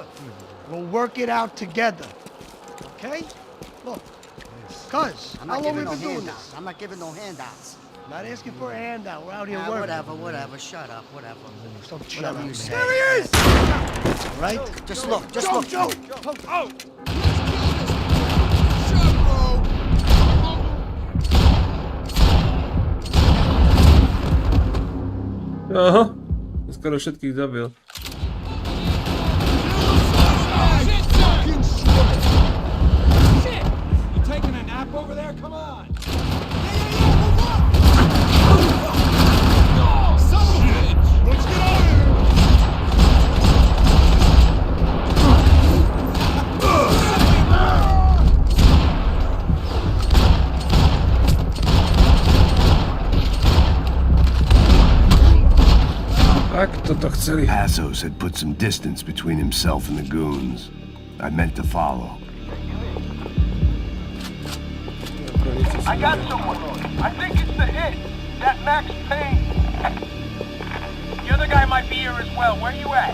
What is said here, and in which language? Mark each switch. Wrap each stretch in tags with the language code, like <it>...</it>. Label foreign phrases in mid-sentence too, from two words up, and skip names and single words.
<en>We'll work it out together, okay? Look, cuz, how long we been doing this? I'm not giving no handouts. Not asking for a handout. We're out here working. Whatever. Shut up, whatever. Stop Whatever you say. There he is! All right? Just look, Joe! Oh!</en> <sk>Aha, skoro všetkých zabil.</sk> <en>Shit! You taking a nap over there? Come on! Let's get out of here!</en> <sk>Tak toto chceli.</sk> <en>Passos had put some distance between himself and the goons. I meant to follow. I got someone. I think it's the hit. That Max Payne. The other guy might be here as well. Where you at?</en>